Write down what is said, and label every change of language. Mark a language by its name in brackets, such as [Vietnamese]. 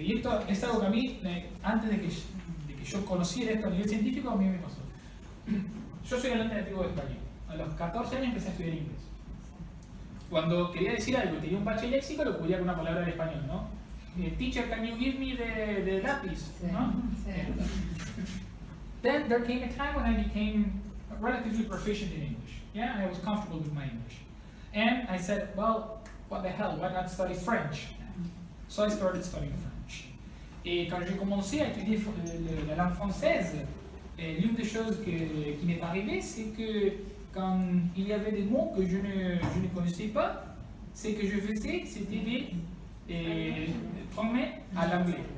[Spanish] Y esto es algo que a mí, antes de que yo conociera esto a nivel científico, a mí me pasó. Yo soy hablante nativo de español. A los 14 años empecé a estudiar inglés. Cuando quería decir algo y tenía un bache léxico, lo cubría con una palabra de español, ¿no? [English] Teacher, can you give me the lápiz? ¿No? Then there came a time when I became relatively proficient in English. Yeah, I was comfortable with my English. And I said, well, what the hell, why not study French? So I started studying French. [French] Et quand j'ai commencé à étudier la langue française, l'une des choses qui m'est arrivée, c'est que quand il y avait des mots que je ne connaissais pas, ce que je faisais, c'était des former à l'anglais.